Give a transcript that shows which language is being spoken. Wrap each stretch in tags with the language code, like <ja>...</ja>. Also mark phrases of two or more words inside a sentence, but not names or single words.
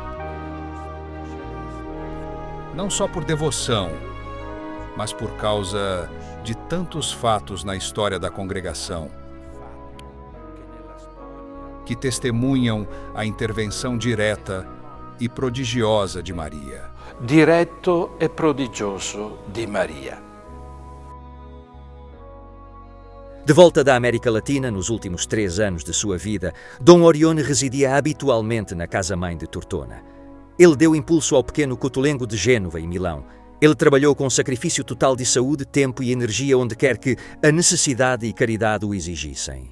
<pt>Não só por devoção, mas por causa de tantos fatos na história da congregação que testemunham a intervenção direta e prodigiosa de Maria.</pt> <it>Diretto e prodigioso di Maria.</it> <pt>De volta da América Latina, nos últimos 3 anos de sua vida, Dom Orione residia habitualmente na casa-mãe de Tortona. Ele deu impulso ao pequeno Cotolengo de Gênova, em Milão. Ele trabalhou com sacrifício total de saúde, tempo e energia onde quer que a necessidade e caridade o exigissem.</pt>